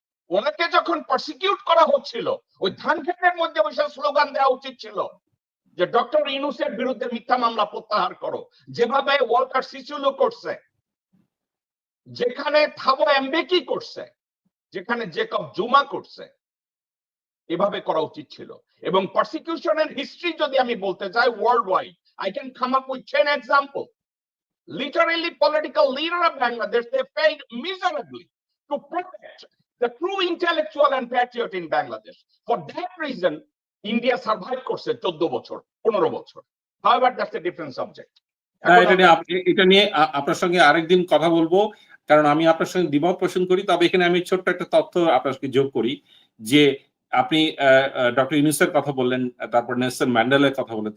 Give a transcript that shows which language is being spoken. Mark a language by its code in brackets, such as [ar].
[bn] ওনাকে যখন প্রসিকিউট করা হচ্ছিল, ওই ধান ক্ষেতের মধ্যে বসে স্লোগান দেওয়া উচিত ছিল যে ডক্টর ইউনূসের বিরুদ্ধে মিথ্যা মামলা প্রত্যাহার করো, যেভাবে ওয়াল্টার সিসুলু করছে, যেখানে থাবো এমবেকি করছে, যেখানে জেকব জুমা করছে, এভাবে করা উচিত ছিল। এবং প্রসিকিউশনের হিস্ট্রি যদি আমি বলতে চাই world wide, [en] I can come up with 10 example. Literally, political leader of Bangladesh, they failed miserably to protect the true intellectual and patriot in Bangladesh. For that reason, India survived [bn] করছে 14 বছর 15 বছর। [en] However, that's a different subject. [bn] না, এটা নিয়ে আপনার সঙ্গে আরেকদিন কথা বলবো, কারণ আমি আপনার সঙ্গে দ্বিমত পোষণ করি। তবে এখানে আমি ছোট্ট একটা তথ্য আপনার সঙ্গে যোগ করি যে আপনি ডক্টর ইউনূসের কথা বললেন, তারপর নেলসন ম্যান্ডেলার কথা বললেন।